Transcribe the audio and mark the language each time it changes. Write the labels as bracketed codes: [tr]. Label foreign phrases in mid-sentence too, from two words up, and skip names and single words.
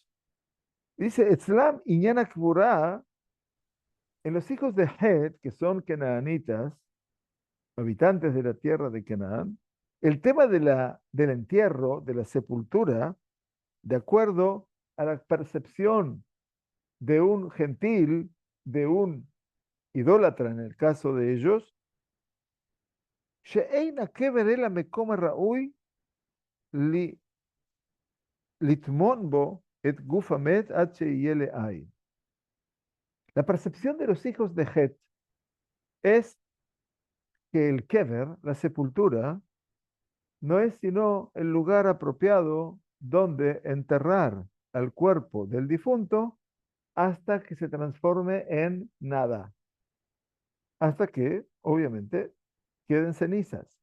[es] Dice, [he] אצלם ענין הקבורה, [es] en los hijos de Het, que son canaanitas, habitantes de la tierra de Canaán, el tema del entierro, de la sepultura, de acuerdo a la percepción de un gentil, de un idólatra en el caso de ellos, [he] שאין הקבר אלא מקום הראוי לטמון בו את גוף המת עד שיהיה לעין. [es] La percepción de los hijos de Het es que el kever, la sepultura, no es sino el lugar apropiado donde enterrar al cuerpo del difunto hasta que se transforme en nada, hasta que, obviamente, queden cenizas.